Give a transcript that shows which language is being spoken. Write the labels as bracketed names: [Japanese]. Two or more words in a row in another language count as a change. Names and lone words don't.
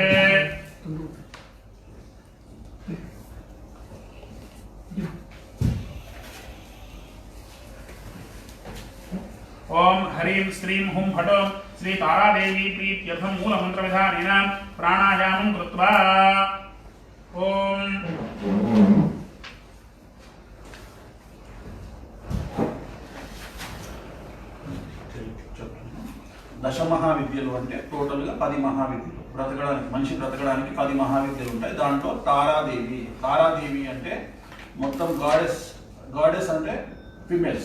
[Sanskrit] ओम ह्रीं श्रीं हुं फटो श्री तारादेवी प्रीत्यर्थं मूलमन्त्रविधानेन प्राणायामं कृत्वा ओम [Telugu] దశ మహావిద్యలు అంటే టోటల్గా 10 మహావిద్యలు. బ్రతకడానికి మనిషి బ్రతకడానికి 10 మహావిద్యలు ఉంటాయి. దాంట్లో తారాదేవి అంటే మొత్తం గాడెస్ అంటే ఫిమేల్స్.